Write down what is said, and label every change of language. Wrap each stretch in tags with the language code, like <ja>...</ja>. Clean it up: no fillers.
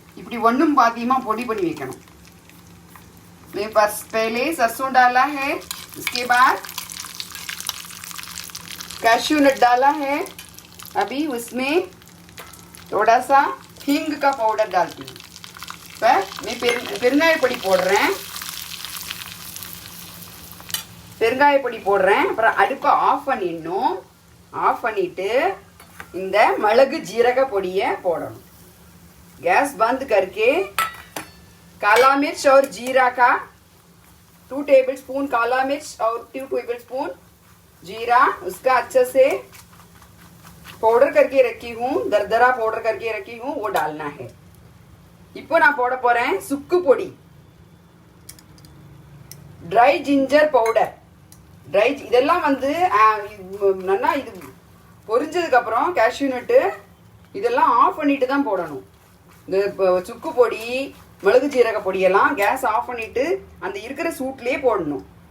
<ta>இப்படி ஒன்றும் பாதியமாக பொடி பண்ணி வைக்கணும்.</ta> <hi>मैं पहले सरसों डाला है, उसके बाद कैश्यू नट डाला है. अभी उसमें थोड़ा सा हींग का पाउडर डालती हूँ.</hi> <ta>मैं பெருங்காய பொடி போடுறேன். அப்புறம் அடுப்பை ஆஃப் பண்ணிடணும். ஆஃப் பண்ணிட்டு இந்த மிளகு ஜீரக பொடியை போடணும்.</ta> <hi>गैस बंद करके काला मिर्च और जीरा का 2 टेबल स्पून काला मिर्च और 2 टेबल स्पून जीरा, उसका अच्छे से पाउडर करके रखी हूँ, दरदरा पाउडर करके रखी हूँ, वो डालना है.</hi> <ta>இப்போ நான் போட போறேன் சுக்கு பொடி, ட்ரை ஜிஞ்சர் பவுடர். இதெல்லாம் வந்து நல்லா இது பொரிஞ்சதுக்கு அப்புறம் கேஷ்யூ நட்டு இதெல்லாம் ஆஃப் பண்ணிட்டு தான் போடணும். இந்த சுக்கு பொடி, மிளகு ஜீரக பொடியெல்லாம் கேஸ் ஆஃப் பண்ணிட்டு அந்த இருக்கிற சூட்லேயே போடணும்.</ta>